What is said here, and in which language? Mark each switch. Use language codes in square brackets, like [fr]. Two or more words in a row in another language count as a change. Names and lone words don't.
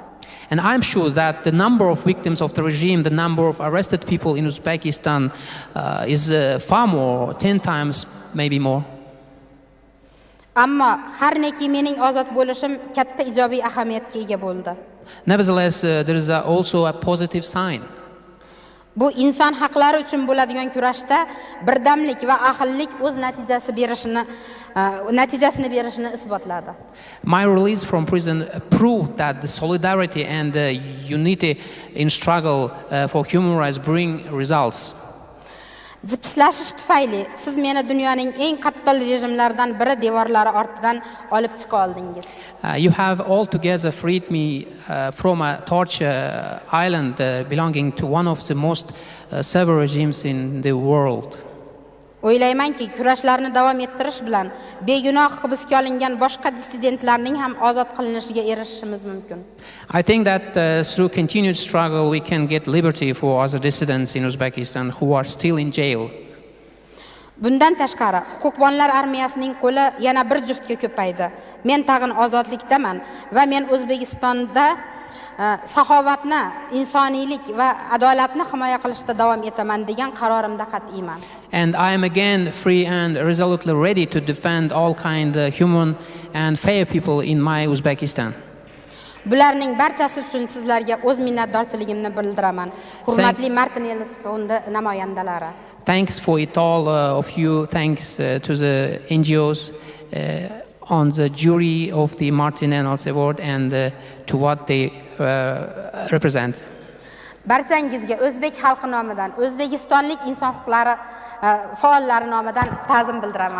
[en] And I'm sure that the number of victims of the regime, the number of arrested people in Uzbekistan is far more, 10 times, maybe more. [uz] Ammo har neki mening ozod bo'lishim katta ijobiy ahamiyatga ega bo'ldi. [en] Nevertheless, there is also a positive sign. [uz] Bu inson haqlari uchun bo'ladigan kurashda birdamlik va ahillik o'z natijasini berishini isbotladi. [en] My release from prison proved that the solidarity and the unity in struggle for human rights bring results. [uz] Jipslashish tufayli siz meni dunyoning eng qattiq rejimlaridan biri devorlari ortidan olib chiqa oldingiz. [en] You have altogether freed me from a torture island belonging to one of the most severe regimes in the world. [uz] O'ylaymanki, kurashlarni davom ettirish bilan begunoh hibsga olingan boshqa dissidentlarning ham ozod qilinishiga erishishimiz mumkin. [en] I think that through continued struggle we can get liberty for other dissidents in Uzbekistan who are still in jail. [uz] Bundan tashqari, huquqbonlar armiyasining qo'li yana bir juftga ko'paydi. Men tag'in ozodlikdaman va men O'zbekistonda saxovatni, insoniylik va adolatni himoya qilishda davom etaman degan qarorimda qat'iyman. [en] And I am again free and resolutely ready to defend all kind human and fair people in my Uzbekistan. [uz] Bularning barchasi uchun sizlarga o'z minnatdorchiligimni bildiraman. Hurmatli Martin Ennals fondi namoyandalari. [en] Thanks for it all of you. Thanks to the NGOs on the jury of the Martin Ennals Award and to what they represent. [uz] Barchangizga o'zbek xalqi nomidan, o'zbekistonlik inson huquqlari faollari nomidan ta'zim bildiraman.